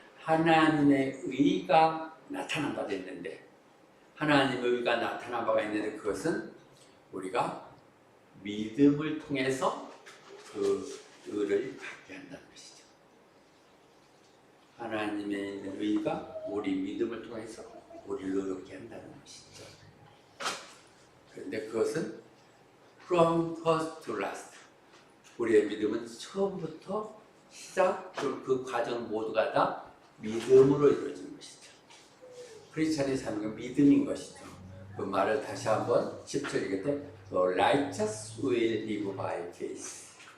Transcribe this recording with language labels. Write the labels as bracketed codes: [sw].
[ko] 하나님의 의가 나타난 바 됐는데, 하나님의 의가 나타난 바가 있는데, 그것은 우리가 믿음을 통해서 그 의를 갖게 한다는 것이죠. 하나님의 있는 의가 우리 믿음을 통해서 우리를 의롭게 한다는 것이죠. 그런데 그것은 [en] from first to last. [ko] 우리의 믿음은 처음부터 시작, 그 과정 모두가 다 믿음으로 이루어진 것이죠. 크리스찬의 삶은 믿음인 것이죠. 그 말을 다시 한번 10절 얘기할 때 [en] The righteous will live by faith.